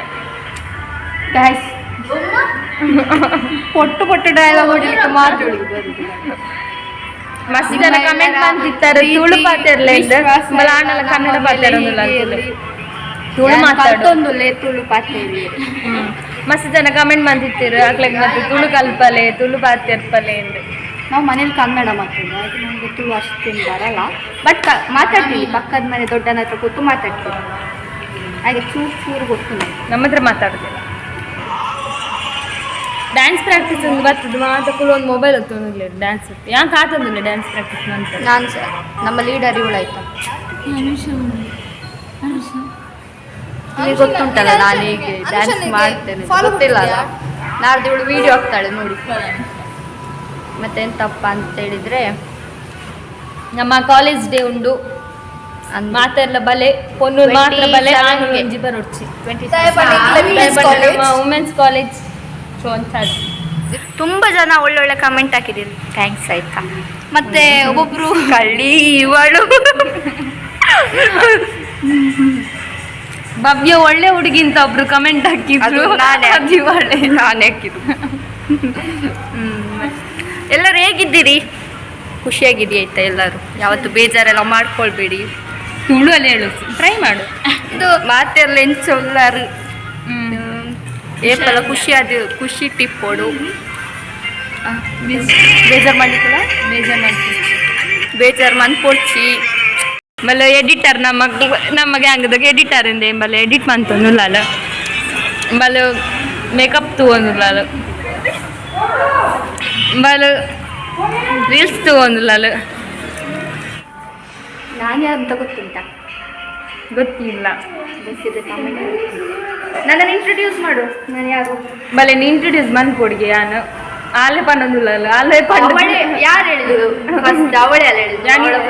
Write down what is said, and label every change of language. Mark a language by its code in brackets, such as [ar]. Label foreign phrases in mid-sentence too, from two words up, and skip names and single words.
[kn] ಗೈಸ್. ಪೊಟ್ಟು ಡೈಲಾಗ್ ಹೊಡಿಲಿಕ್ಕೆ ಮಾತಾಡಿ ಮಸ್ತ್ ಜನ ಕಮೆಂಟ್ ಮಾಡ್ತಿರ್ತಾರೆ. [tcy] ತುಳು ಪಾತಿರ್ಲ ಮಲ ಆಣಲ ಕನ್ನಡ ಪಾತಿರೋದಿಲ್ಲ ಅಂತೇಳಿ. [kn] ತುಳು ಮಾತಾಡು [tcy] ಕಲ್ತೊಂದುಲ್ಲೆ ತುಳು ಪಾತೇರಿ [kn] ಮಸ್ತ್ ಜನ ಕಮೆಂಟ್ ಮಾಡ್ತಿರ್ತೀರು [tcy] ಅಕ್ಲಾಗ ಮತ್ತೆ ತುಳು ಕಲ್ಪಲೆ ತುಳು ಪಾತಿರ್ಪಲೆ ಎಂದು [kn] ನಾವು ಮನೇಲಿ ಕನ್ನಡ ಮಾತಾಡೋದು ಹಾಗೆ ನಮಗೆ ತುಳು ಅಷ್ಟೇನು ಬರಲ್ಲ ಬಟ್ ಮಾತಾಡ್ತೀವಿ ಪಕ್ಕದ ಮನೆ ದೊಡ್ಡನ ಹತ್ರ ಕೂತು ಮಾತಾಡ್ತೀವಿ ಹಾಗೆ ಚೂರು ಚೂರು ಗೊತ್ತು ನಮ್ಮ ಹತ್ರ ಮಾತಾಡೋದಿಲ್ಲ [en] dance practice [kn] ಒಂದು ಬರ್ತದೆ ಮಾತಕ್ಕೂ ಒಂದು ಮೊಬೈಲ್ ಹೊತ್ತೊಂದಿಲ್ಲ ಡ್ಯಾನ್ಸ್ ಯಾಕೆ ಆತಂದಿಲ್ಲ [en] dance practice [kn] ಅಂತ ನಾನು ಸಹ ನಮ್ಮ ಲೀಡರ್ ಇವಳಾಯ್ತಾ ನಿಮಗೆ ಗೊತ್ತುಂಟಲ್ಲ ನಾನು ಹೀಗೆ ಡ್ಯಾನ್ಸ್ ಮಾಡ್ತೇನೆ ಗೊತ್ತಿಲ್ಲ ಅಲ್ಲ ನಾಡ್ದು ಇವಳು ವಿಡಿಯೋ ಹಾಕ್ತಾಳೆ ನೋಡಿ ಮತ್ತೆ ಎಂತಪ್ಪ ಅಂತ ಹೇಳಿದ್ರೆ [tcy] ನಮ್ಮ [en] college day [tcy] ಉಂಡು ಮಾತೆಲ್ಲ ಬಲೆ ಪೊನ್ನೂರು ಮಾತ್ರ ಬಲೆ ಒಂಜಿ ಬರೋಡ್ಚಿ [en] women's college [kn] ತುಂಬ ಜನ ಒಳ್ಳೊಳ್ಳೆ ಕಮೆಂಟ್ ಹಾಕಿದ್ದೀರಿ ಥ್ಯಾಂಕ್ಸ್ ಆಯ್ತಾ ಮತ್ತೆ ಒಬ್ಬೊಬ್ರು ಕಳ್ಳಿ ಇವಳು ಭವ್ಯ ಒಳ್ಳೆ ಹುಡುಗಿ ಅಂತ ಒಬ್ರು ಕಮೆಂಟ್ ಹಾಕಿದ್ರು ನಾನೇ ಹಾಕಿದ್ದು ಎಲ್ಲರೂ ಹೇಗಿದ್ದೀರಿ ಖುಷಿಯಾಗಿದ್ದೀ ಆಯ್ತಾ ಎಲ್ಲರೂ ಯಾವತ್ತು ಬೇಜಾರೆಲ್ಲ ಮಾಡ್ಕೊಳ್ಬೇಡಿ ತುಳು ಅಲ್ಲಿ ಹೇಳು ಟ್ರೈ ಮಾಡು [tcy] ಇದು ಮಾತೆಲ್ಲ ಎಂಚೊಲ್ಲಾರು ಏಪಲ್ಲ ಖುಷಿ ಟಿಪ್ ಕೊಡು [kn] ಬೇಜಾರು ಮಾಡ್ಲಿಕ್ಕಲ್ಲ [tcy] ಬೇಜಾರು ಮನ್ಪೊಡ್ಚಿ ಮಲ್ಲ ಎಡಿಟರ್ ನಮ್ಮ ಗ್ಯಾಂಗ್ದಾಗ ಎಡಿಟರ್ ಇಂದ ಬಲ್ಲ ಎಡಿಟ್ ಮಂತೊಂದುಲ್ಲ ಬಲ್ಲ ಮೇಕಪ್ ತಗೊಂದುಲ್ಲ ಬಲ್ಲ ರೀಲ್ಸ್ ತಗೊಂದುಲ್ಲ [kn] ನಾನು ಯಾರಂತ ಗೊತ್ತುಂಟಾ ಗೊತ್ತಿಲ್ಲ ನನ್ನನ್ನು ಇಂಟ್ರೊಡ್ಯೂಸ್ ಮಾಡು ನಾನು ಯಾರು [tcy] ಬಲೆ ನೀ ಇಂಟ್ರೊಡ್ಯೂಸ್ ಮನ್ಪೊಡ್ಗೆ ನಾನು ಆಲೆ ಪನ್ನೊಂದುಲ್ಲ ಆಲೆ [kn] ಯಾರು ಹೇಳಿದ್ರು ಫಸ್ಟ್ ಅವಳೇ ಅಲ್ಲ ಹೇಳಿದ್ರು